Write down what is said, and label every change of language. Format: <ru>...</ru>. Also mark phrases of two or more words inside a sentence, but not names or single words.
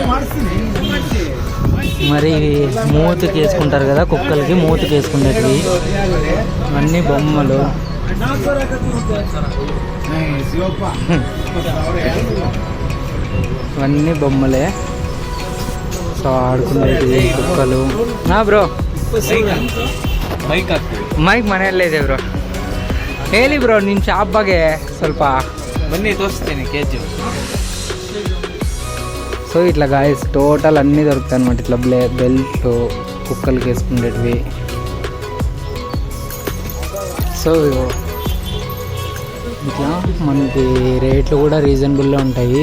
<te>మరి మూతికి వేసుకుంటారు కదా కుక్కలకి, మూతికి వేసుకునేటివి అన్ని బొమ్మలు. ఇవన్నీ బొమ్మలే. సో ఆడుకునేటివి కుక్కలు.</te> <kn>బ్రో ಮೈಕ್ ಮನೆಯಲ್ಲೇ ಇದೆ ಬ್ರೋ. ಹೇಳಿ ಬ್ರೋ ನಿಮ್ಮ ಶಾಪ್ ಬಗ್ಗೆ ಸ್ವಲ್ಪ. ಬನ್ನಿ ತೋರಿಸ್ತೀನಿ కేజీ.</kn> <te>సో ఇట్లా గాయస్ టోటల్ అన్నీ దొరుకుతాయి అనమాట. ఇట్లా బెల్ట్ కుక్కలకి వేసుకునేటివి. సో ఇట్లా మనకి రేట్లు కూడా రీజనబుల్లో ఉంటాయి.</te>